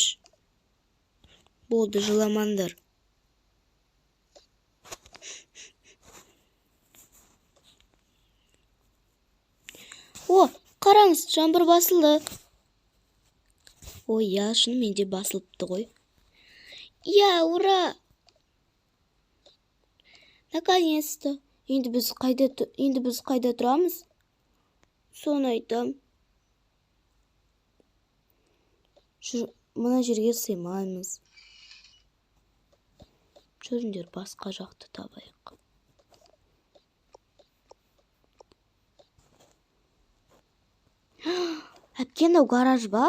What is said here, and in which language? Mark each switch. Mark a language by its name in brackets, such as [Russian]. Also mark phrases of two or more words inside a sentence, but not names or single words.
[Kazakh] Болды, жыламаңдар. О, қараңыз, жаңбыр басылды. Ой, я, шынымен де басылыпты ғой. [Russian] Я, ура! Наконец-то. [Kazakh] Енді біз қайда тұрамыз? Соны айтам. Мына жерге сыймаймыз. Жүріңдер, басқа жақты табайық. Әпке, мынау гараж ба?